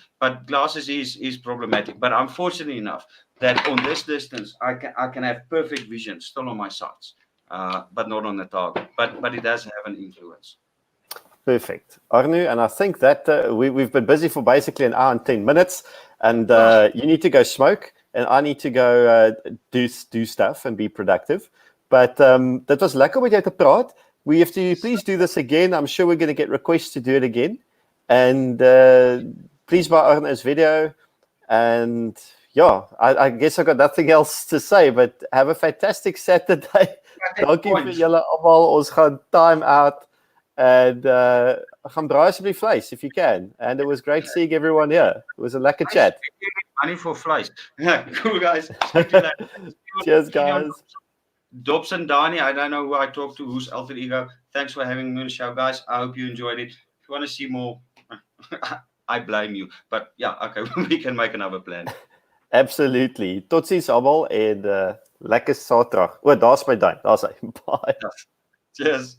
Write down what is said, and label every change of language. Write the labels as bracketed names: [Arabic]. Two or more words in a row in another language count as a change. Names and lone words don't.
[English] But glasses is problematic. But I'm fortunate enough that on this distance, I can have perfect vision still on my sights, but not on the target. But it does have an influence. Perfect, Arno. And I think that we've been busy for basically an hour and 10 minutes. And you need to go smoke, and I need to go do stuff and be productive. But that was [Afrikaans] lekker met jou te praat. [English] We have to please do this again. I'm sure we're going to get requests to do it again. And please buy Arno's video. And yeah, I guess I've got nothing else to say, but have a fantastic Saturday. [Afrikaans] Dankie vir julle almal. Ons gaan [English] time out. [Afrikaans] And gaan braai asseblief vleis [English] if you can. And it was great seeing everyone here. It was a lekker chat. Money for flies. Cool, guys. Speak to you later. Cheers, guys. Dobson, Dani, I don't know who I talked to, who's alter ego. Thanks for having me on the show, guys. I hope you enjoyed it. If you want to see more, I blame you. But yeah, okay, we can make another plan. Absolutely. [Afrikaans] Totsiens almal en lekker Saterdag. O, daar's my duim. Daar's hy. Bye. [English] Cheers.